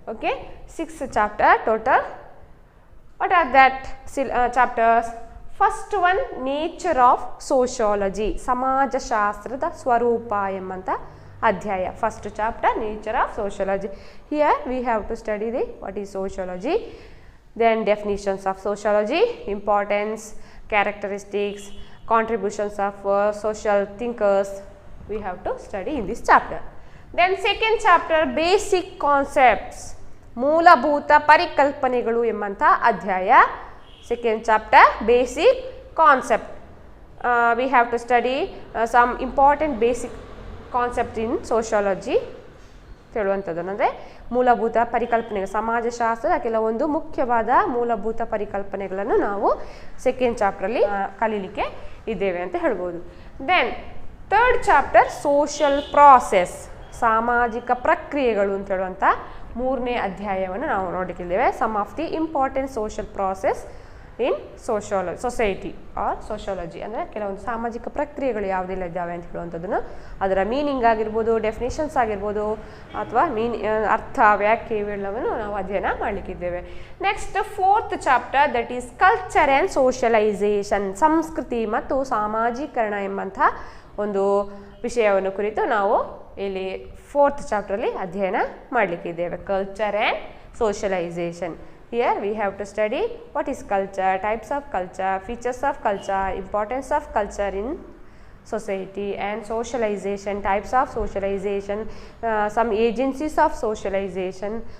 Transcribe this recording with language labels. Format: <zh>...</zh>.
<en>Okay, 6 chapter total. What are that chapters? First one, nature of sociology,</en> <kn>ಸಮಾಜಶಾಸ್ತ್ರದ ಸ್ವರೂಪ ಎಂಬಂಥ ಅಧ್ಯಾಯ.</kn> <en>First chapter, nature of sociology. Here we have to study the what is sociology, then definitions of sociology, importance, characteristics, contributions of social thinkers we have to study in this chapter. Then second chapter, basic concepts,</en> <kn>ಮೂಲಭೂತ ಪರಿಕಲ್ಪನೆಗಳು ಎಂಬಂಥ ಅಧ್ಯಾಯ.</kn> <en>Second chapter, basic concept. We have to study some important basic concept in sociology</en> <kn>ಹೇಳುವಂಥದ್ದು. ಅಂದರೆ ಮೂಲಭೂತ ಪರಿಕಲ್ಪನೆಗಳು, ಸಮಾಜಶಾಸ್ತ್ರದ ಕೆಲವೊಂದು ಮುಖ್ಯವಾದ ಮೂಲಭೂತ ಪರಿಕಲ್ಪನೆಗಳನ್ನು ನಾವು ಸೆಕೆಂಡ್ ಚಾಪ್ಟ್ರಲ್ಲಿ ಕಲೀಲಿಕ್ಕೆ ಇದ್ದೇವೆ ಅಂತ ಹೇಳ್ಬೋದು.</kn> <en>then third chapter, social process,</en> <kn>ಸಾಮಾಜಿಕ ಪ್ರಕ್ರಿಯೆಗಳು ಅಂತ ಹೇಳುವಂಥ 3ನೇ ಅಧ್ಯಾಯವನ್ನು ನಾವು ನೋಡಲಿಕ್ಕಿದ್ದೇವೆ.</kn> <en>Some of the important social process in society or sociology.</en> <kn>ಅಂದರೆ ಕೆಲವೊಂದು ಸಾಮಾಜಿಕ ಪ್ರಕ್ರಿಯೆಗಳು ಯಾವುದೆಲ್ಲ ಇದ್ದಾವೆ ಅಂತ ಹೇಳುವಂಥದ್ದನ್ನು, ಅದರ ಮೀನಿಂಗ್ ಆಗಿರ್ಬೋದು, ಡೆಫಿನೇಷನ್ಸ್ ಆಗಿರ್ಬೋದು, ಅಥವಾ ಅರ್ಥ, ವ್ಯಾಖ್ಯೆ ಇವೆಲ್ಲವನ್ನು ನಾವು ಅಧ್ಯಯನ ಮಾಡಲಿಕ್ಕಿದ್ದೇವೆ.</kn> <en>next 4th chapter, that is culture and socialisation,</en> <kn>ಸಂಸ್ಕೃತಿ ಮತ್ತು ಸಾಮಾಜೀಕರಣ ಎಂಬಂಥ ಒಂದು ವಿಷಯವನ್ನು ಕುರಿತು ನಾವು ಇಲ್ಲಿ 4th ಚಾಪ್ಟರಲ್ಲಿ ಅಧ್ಯಯನ ಮಾಡಲಿಕ್ಕಿದ್ದೇವೆ.</kn> <en>Culture and socialisation. Here we have to study what is culture, types of culture, features of culture, importance of culture in society, and socialization, types of socialization, some agencies of socialization.</en>